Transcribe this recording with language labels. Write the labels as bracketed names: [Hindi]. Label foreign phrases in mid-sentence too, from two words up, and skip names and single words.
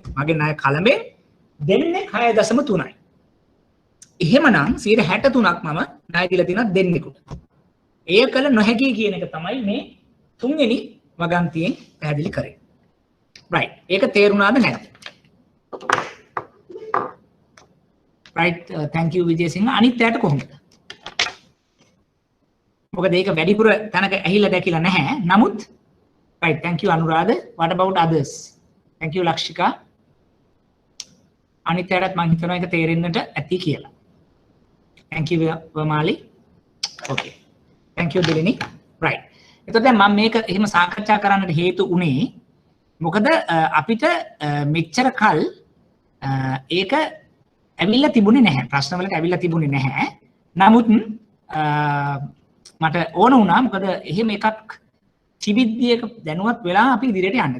[Sinhala] මගේ ණය කලමේ දෙන්නේ 6.3යි. එහෙමනම් 63ක් මම ණය දීලා තියෙනවා දෙන්නෙකුට. එය කළ නොහැකි කියන එක තමයි මේ තුන්වෙනි වගන්තියෙන් පැහැදිලි කරේ. right. ඒක තේරුණාද නැද්ද? right. [English] Thank you [Sinhala] විජේසිංහ. අනිත් පැයට කොහොමද? මොකද ඒක වැඩිපුර තැනක ඇහිලා දැකිලා නැහැ. [English] නමුත් right. Thank you අනුරාධ. What about others? Thank you ලක්ෂිකා. [Sinhala] අනිත් පැයටත් මම හිතනවා ඒක තේරෙන්නට ඇති කියලා. [English] Thank you වමාලි. Okay. Thank you දෙලිනි. right. [Sinhala] එතකොට දැන් මම මේක එහෙම සාකච්ඡා කරන්නට හේතු උනේ මොකද අපිට මෙච්චර කල් ඒක ඇවිල්ලා තිබුණේ නැහැ. ප්‍රශ්න වලට ඇවිල්ලා තිබුණේ නැහැ. නමුත් මට ඕන වුණා මොකද එහෙම එකක් තිබිද්දී දැනුවත් වෙලා අපි ඉදිරියට යන්න.